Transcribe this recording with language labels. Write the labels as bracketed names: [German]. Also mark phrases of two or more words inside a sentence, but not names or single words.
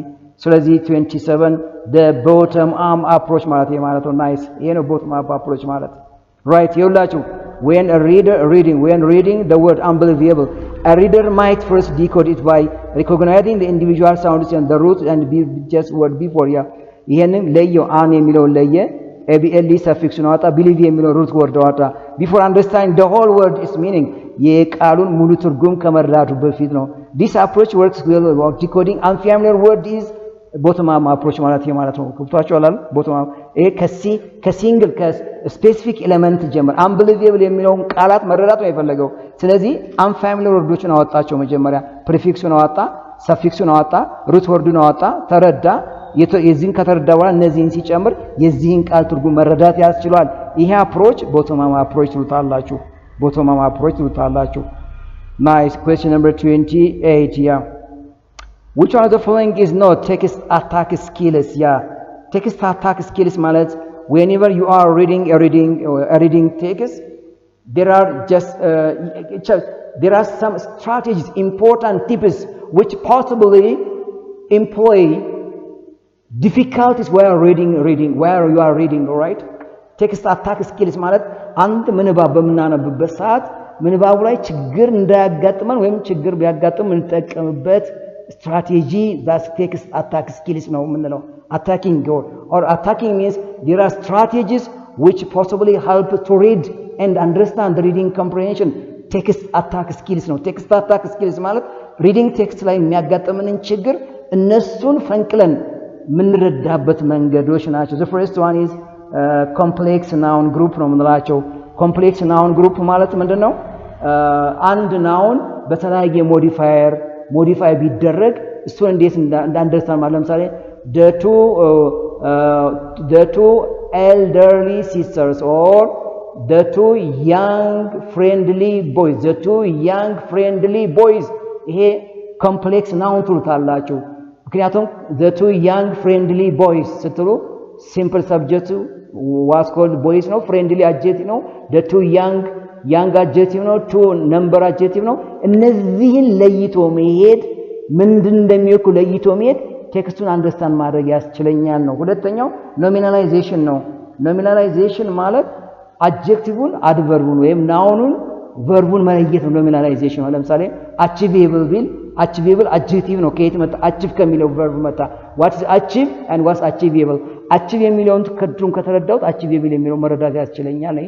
[English] ስለዚህ 27 the bottom arm approach [Amharic] ማለት ነው። [English] nice. [Amharic] ይሄ ነው [English] bottom up approach ማለት right. ይኸውላችሁ when reading the word unbelievable, a reader might first decode it by recognizing the individual sounds and the roots and just word before. [Amharic] ይሄንን ለየው አን የሚለውን ለየ [English] ABLE suffix [Amharic] ነው አጣ believe የሚለው [English] root word [Amharic] አጣ [English] before understanding the whole word its meaning [Amharic] የቃሉን ሙሉ ትርጉም ከመረዳቱ በፊት ነው this [English] approach works well about decoding unfamiliar word is bottom up approach [Amharic] ማለት ነው ገብቷችኋል አይደል [English] bottom up [Amharic] ይሄ ከሲንግል ከስፔሲፊክ ኤሌመንት ጀምር unbelievable የሚለውን ቃላት መረዳት ነው የፈለገው ስለዚህ [English] unfamiliar wordዎችን [Amharic] አወጣቸው መጀመሪያ prefixውን አወጣ suffixውን አወጣ [English] root wordውን [Amharic] አወጣ ተረዳ የዚህን ከተረዳ በኋላ እነዚህን ሲጨምር የዚህን ቃል ትርጉም መረዳት ያስችላል ይሄ [English] approach bottom up approach ትሉታላችሁ bottom up approach ትሉታላችሁ nice question number 28 yeah which one of the following is not text attack skills yeah text attack skills ማለት whenever you are reading text there are some strategies important tips which possibly employ difficulties while you are reading all right text attack skills [Amharic] ማለት አንድ ምንባብ በመናነብበት ሰዓት ምንባቡ ላይ ችግር እንዳያጋጥመን ወይም ችግር ቢያጋጥም እንጠቀምበት [English] strategy that text attack skills [Amharic] ነው የምንለው [English] attacking or attacking means there are strategies which possibly help to read and understand the reading comprehension text attack skills ነው text attack skills ማለት reading text [Amharic] ላይ የሚያጋጥመንን ችግር እነሱን ፈንቅለን ምንረዳበት መንገዶች ናቸው [English] the first one is complex noun group [Amharic] ነው የምንላቸው [English] complex noun group [Amharic] ማለት ምንድነው አንድ ናውን በተለያየ ሞዲፋይ ቢደረግ እሱን እንዴት እንዳንደርስታንድ ማለት ለምሳሌ [English] the two elderly sisters or the two young friendly boys ይሄ complex noun [Amharic] ትሉታላችሁ ምክንያቱም [English] the two young friendly boys [Amharic] ስትሉ [English] simple subject was called boys [Amharic] ነው [English] friendly adjective [Amharic] ነው [English] the two young adjective [Amharic] ነው [English] two number adjective [Amharic] ነው እነዚህን ለይቶ መሄድ ምንድን እንደሚወክሉ ለይቶ መሄድ ቴክስቱን አንደርስታንድ ማድረግ ያስችለኛል ነው ሁለተኛው ኖሚናላይዜሽን ነው ኖሚናላይዜሽን ማለት አድጀክቲቭን አድቨርቡን ወይም ናውኑን ቨርቡን መለየት ነው ኖሚናላይዜሽን ነው ለምሳሌ achievable ቢል [English] achievable adjective [Amharic] ነው ከየት መጣ achieve ከሚለው verb መጣ [English] what is achieve and what's achievable [Amharic] achieve የሚለውን ከድሩን ከተረዳውት achievable የሚለው መረዳት ያስችለኛል ነው